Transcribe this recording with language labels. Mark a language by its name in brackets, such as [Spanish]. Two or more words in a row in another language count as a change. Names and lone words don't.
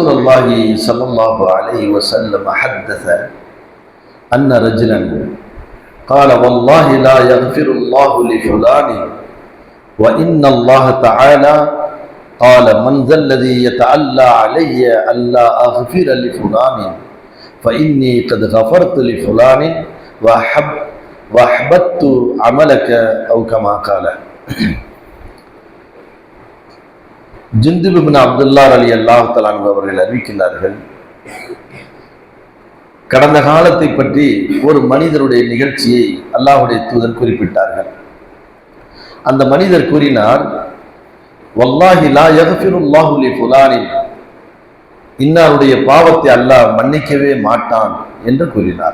[Arabic] الله صلى الله عليه وسلم حدث أن رجلا قال والله لا يغفر الله لفلان وإن الله تعالى قال من ذا الذي يتعلى علي ألا أغفر لفلان فإني قد غفرت لفلان وأحببت عملك أو كما قال. [Tamil] ஜுந்துப் இப்னு அப்துல்லாஹ் [Arabic] رضي الله تعالى عنه [Tamil] அவர்கள் அறிவிக்கிறார்கள், கடந்த காலத்தை பற்றி ஒரு மனிதருடைய நிகழ்ச்சியை அல்லாஹ்வுடைய தூதர் குறிப்பிட்டார்கள். அந்த மனிதர் கூறினார், [Arabic] والله لا يغفر الله لفلان, [Tamil] இன்னாருடைய பாவத்தை அல்லாஹ் மன்னிக்கவே மாட்டான் என்று கூறினார்.